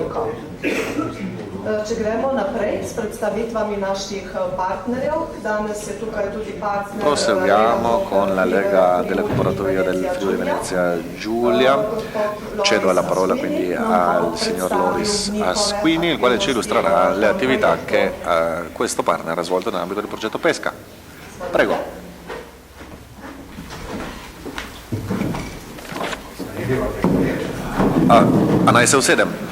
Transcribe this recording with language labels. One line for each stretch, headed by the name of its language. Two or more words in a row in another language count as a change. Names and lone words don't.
Slovenian: tako. Če gremo naprej s predstavitvami naših partnerjev, danes je tukaj tudi partner.
Italian: Proseguiamo con la Lega delle Cooperative del Friuli Venezia Giulia. Cedo la parola quindi al signor Loris Asquini, il quale ci illustrerà le attività che questo partner ha svolto nell'ambito del progetto Pesca. Prego. Anaïs Sedem.